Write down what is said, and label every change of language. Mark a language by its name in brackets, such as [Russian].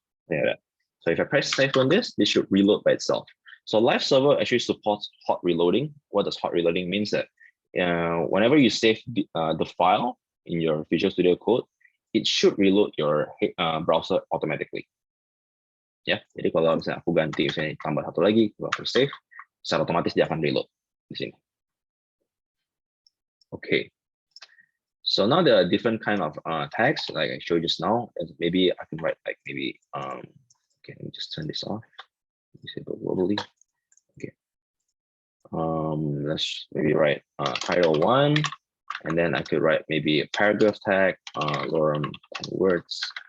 [English] Yeah. So if I press save on this should reload by itself. So live server actually supports hot reloading. What does hot reloading means? That whenever you save the file in your Visual Studio Code, it should reload your browser automatically. [Indonesian] Ya, jadi kalau misalnya aku ganti misalnya tambah satu lagi, kalau aku save, secara otomatis dia akan reload di sini. [English] Okay. So now there are different kind of tags like I showed just now. Maybe I can write like maybe okay, let me just turn this off. Disable globally. Okay. Let's maybe write title 1, and then I could write maybe a paragraph tag, lorem 10 words.